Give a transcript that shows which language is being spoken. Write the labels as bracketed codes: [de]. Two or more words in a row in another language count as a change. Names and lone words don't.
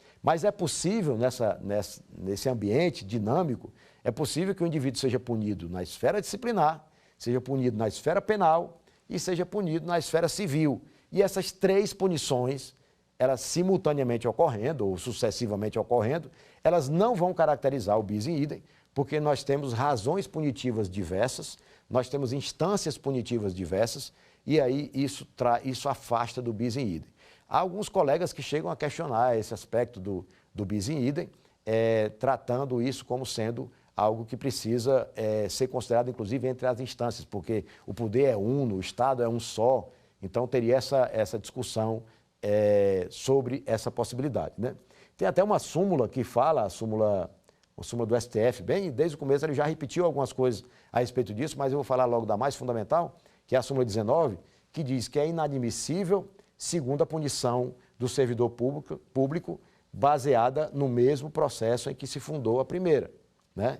[pt] Mas é possível, nesse ambiente dinâmico, é possível que o indivíduo seja punido na esfera disciplinar, seja punido na esfera penal e seja punido na esfera civil. E essas três punições, elas simultaneamente ocorrendo ou sucessivamente ocorrendo, elas não vão caracterizar o [la] bis in idem, [pt] porque nós temos razões punitivas diversas, nós temos instâncias punitivas diversas, e aí isso afasta do [la] bis in idem. [pt] Há alguns colegas que chegam a questionar esse aspecto do [la] bis in idem, [pt] tratando isso como sendo algo que precisa ser considerado, inclusive, entre as instâncias, porque o poder é uno, o Estado é um só, então teria essa discussão sobre essa possibilidade, né? Tem até uma súmula que fala, a súmula do STF, bem, desde o começo ele já repetiu algumas coisas a respeito disso, mas eu vou falar logo da mais fundamental, que é a súmula 19, que diz que é inadmissível segundo a punição do servidor público baseada no mesmo processo em que se fundou a primeira, né?